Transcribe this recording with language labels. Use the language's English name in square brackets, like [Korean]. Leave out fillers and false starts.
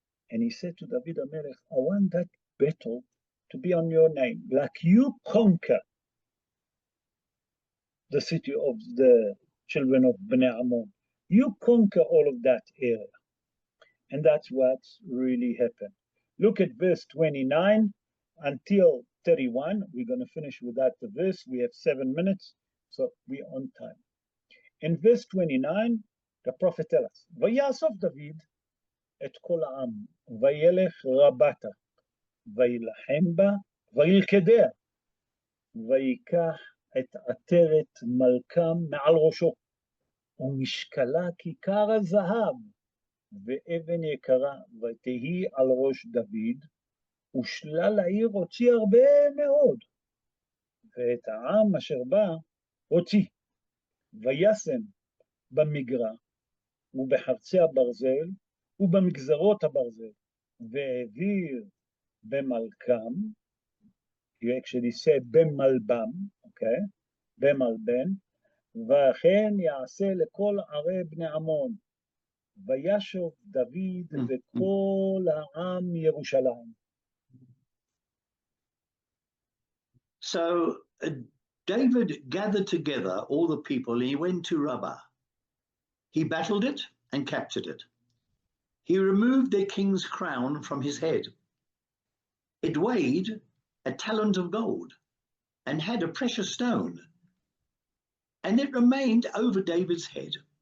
[English] And he said to David HaMelech, I want that battle to be on your name, like you conquer the city of the children of Bnei Ammon. You conquer all of that area. And that's what's really happened. Look at verse 29 until 31. We're going to finish with that the verse. We have 7 minutes, so we're on time. In verse 29, the prophet tells us, [Hebrew] ויאסוף דוד את כל העם, וילך רבתה, וילחם בה, וילכדה, ויקח את עטרת מלכם מעל ראשו, ומשקלה כיכר הזהב, ואבן יקרה, ותהי על ראש דוד, ושלל העיר הוציא הרבה מאוד, ואת העם אשר בא הוציא, וישם במגרע, ובחרצי הברזל, ובמגזרות הברזל, והעביר במלכם, [English] you actually say [Hebrew] במלבם, [English] okay? [Hebrew] במלבן, וכן יעשה לכל ערי בני עמון, וישוב דוד וכל העם ירושלים. [English] So David gathered together all the people and he went to Rabbi. He battled it and captured it. He removed their king's crown from his head. It weighed a talent of gold and had a precious stone, and it remained over David's head.